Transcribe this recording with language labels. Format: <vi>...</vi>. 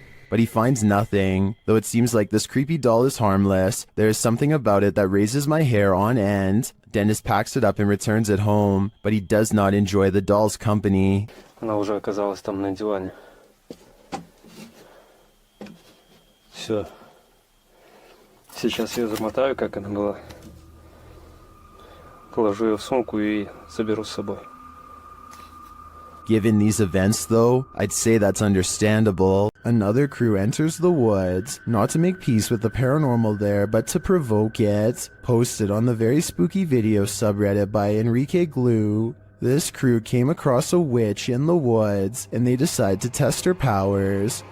<en>But he finds nothing. Though it seems like this creepy doll is harmless, there is something about it that raises my hair on end. Dennis packs it up and returns it home, but he does not enjoy the doll's company.</en> <ru>Она уже оказалась там на диване. Все. Сейчас я замотаю, как она была. Положу ее в сумку и заберу с собой.</ru> <en>Given these events, though, I'd say that's understandable. Another crew enters the woods, not to make peace with the paranormal there, but to provoke it. Posted on the very spooky video subreddit by Enrique Glue, this crew came across a witch in the woods, and they decide to test her powers.</en>